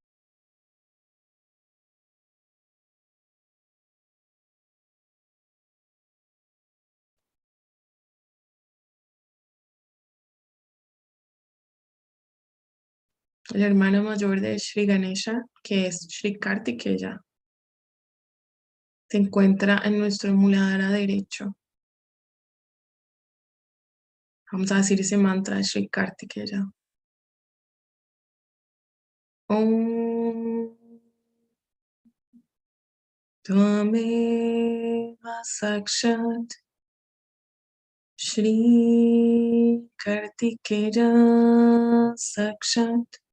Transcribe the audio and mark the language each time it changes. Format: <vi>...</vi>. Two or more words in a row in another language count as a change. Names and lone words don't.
<es>El hermano mayor de Shri Ganesha, que es Shri Kartikeya, se encuentra en nuestro muladhara derecho. Vamos a decir ese mantra de Shri Kartikeya.</es> <sa>Om Tvameva Sakshat Shri Kartikeya Sakshat</sa>